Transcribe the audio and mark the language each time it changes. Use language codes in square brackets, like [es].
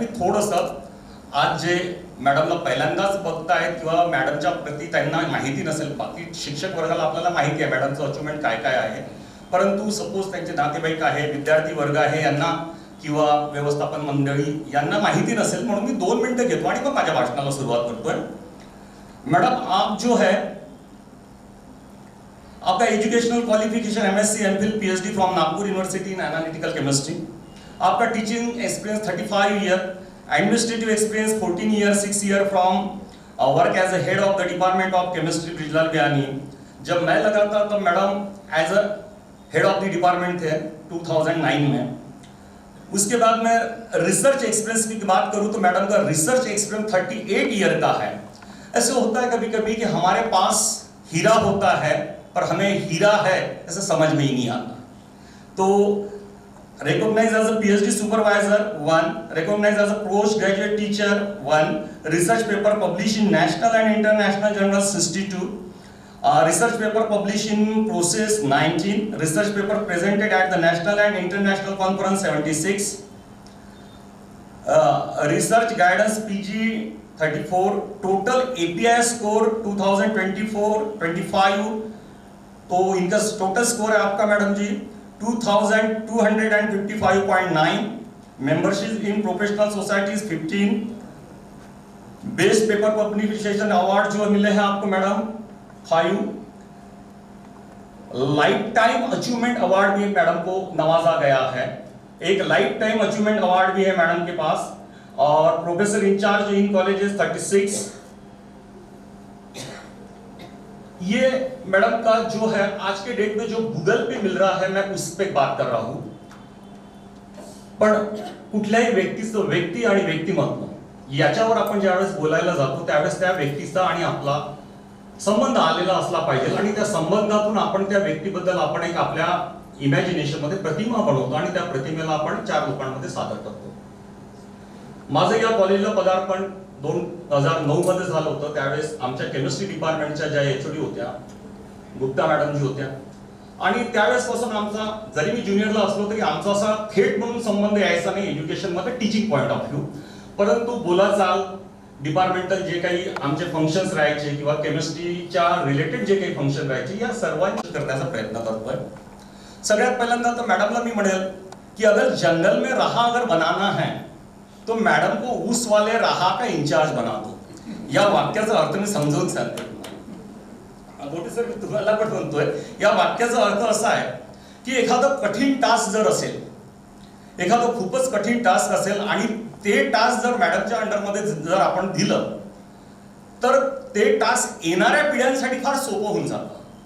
[mr] मी थोडंसं आज जे मॅडमला पहिल्यांदाच बघतायत किंवा मॅडमच्या प्रती त्यांना माहिती नसेल, बाकी शिक्षक वर्गाला आपल्याला माहिती आहे मॅडमचं अचिव्हमेंट काय काय आहे, परंतु सपोज त्यांचे नातेवाईक आहे, विद्यार्थी वर्ग आहे यांना किंवा व्यवस्थापन मंडळी यांना माहिती नसेल, म्हणून मी 2 मिनिटं घेतो आणि मग माझ्या भाषणाला सुरुवात करतोय. [hi] मैडम, आप जो है आपका [en] Educational qualification MSc MPhil PhD from Nagpur university in analytical chemistry, आपका teaching experience 35 year, administrative experience 14 year 6 year from work as a head of the department of chemistry Brijlal Biyani. [hi] जब मैं लगा था तो madam as a head of the department थे 2009 में. उसके बाद मैं रिसर्च एक्सपीरियंस की बात करूं तो मैडम का रिसर्च एक्सपीरियंस 38 ईयर का है. ऐसे होता है कभी कभी कि हमारे पास हीरा होता है पर हमें हीरा है ऐसे समझ में ही नहीं आता. तो [en] recognized as a PhD supervisor 1, recognized as a postgraduate teacher 1, research paper published in national and international journals 62, research paper published in Process 19, research paper presented at the national and international conference 76, research guidance PG 34, total API score 2024-25, [hi] तो इनका total score है आपका madam ji 2255.9, membership in professional societies 15, best paper publication award जो मिले हैं आपको madam 5, life time achievement award भी madam को नवाजा गया है. एक लाइफ टाइम अचीवमेंट अवार्ड भी है मैडम के पास. और प्रोफेसर इंचार्ज इन कॉलेजेस 36. ये मैडम का जो है आज के डेट में जो गूगल पे मिल रहा है मैं उस पे बात कर रहा हूं. [mr] पण कुठल्याही व्यक्ती आणि व्यक्तिमत्व याच्यावर आपण ज्यावेळेस बोलायला जातो त्यावेळेस त्या व्यक्तीचा आणि आपला संबंध आलेला असला पाहिजे आणि त्या संबंधातून आपण त्या व्यक्तीबद्दल आपण एक आपल्या इमॅजिनेशन मध्ये प्रतिमा बनवतो आणि त्या प्रतिमेला आपण 4 लोकांमध्ये सादर करतो. माझं या कॉलेजला पदार्पण 2009 मध्ये झालं होतं. त्यावेळेस आमच्या केमिस्ट्री डिपार्टमेंटच्या ज्या एचओडी होत्या, गुप्ता मॅडम जी होत्या, आणि त्यावेळेसपासून आमचा, जरी मी ज्युनियरला असलो तरी आमचा असा थेट म्हणून संबंध यायचा नाही एज्युकेशन मध्ये, [en] Teaching point of view. [mr] परंतु बोलाचाल, डिपार्टमेंटल जे काही आमचे फंक्शन्स राहायचे किंवा केमिस्ट्रीच्या रिलेटेड जे काही फंक्शन राहायचे, या सर्वांची करण्याचा प्रयत्न करतोय. सगळ्यात पहिल्यांदा तर मॅडमला मी म्हणेल की [hi] अगर जंगल में रहा अगर बनाना है तो मॅडम को ऊस वाले रहा का इंचार्ज बना दो. [mr] या वाक्याचा अर्थ मी समजावून सांगतो. मोठे सर तुम्हाला पण म्हणतोय, या वाक्याचा अर्थ असा आहे की एखादं कठीण टास्क जर असेल, एखादं खूपच कठीण टास्क असेल आणि ते टास्क जर मॅडमच्या अंडरमध्ये जर आपण दिलं तर ते टास्क येणाऱ्या पिढ्यांसाठी फार सोपं होऊन जातं.